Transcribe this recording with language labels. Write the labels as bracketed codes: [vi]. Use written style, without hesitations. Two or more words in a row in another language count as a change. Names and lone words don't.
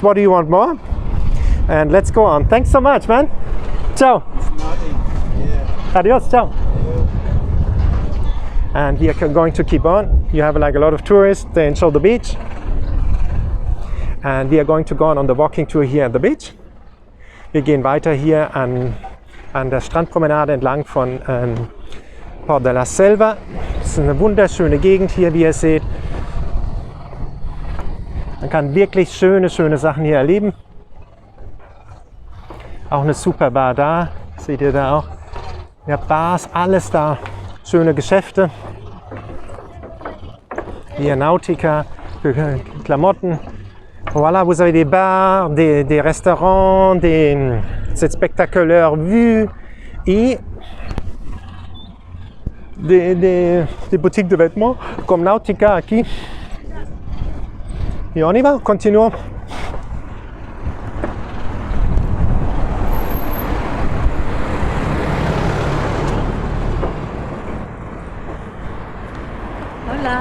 [en] What do you want more? And let's go on. Thanks so much, man. Ciao. Adios, ciao. And we are going to keep on. You have like a lot of tourists, they enjoy the beach. And we are going to go on the walking tour here at the beach. [de] Wir gehen weiter hier an der Strandpromenade entlang von Port de la Selva. Das ist eine wunderschöne Gegend hier, wie ihr seht. Man kann wirklich schöne Sachen hier erleben. Auch eine super Bar da, seht ihr da auch. Ja, Bars, alles da. Schöne Geschäfte. Hier Nautica für Klamotten. [fr] Voilà, vous avez des bars, des restaurants, cette spectaculaire vue et des boutiques de vêtements comme Nautica aquí. Et on y va, continuons. Hola.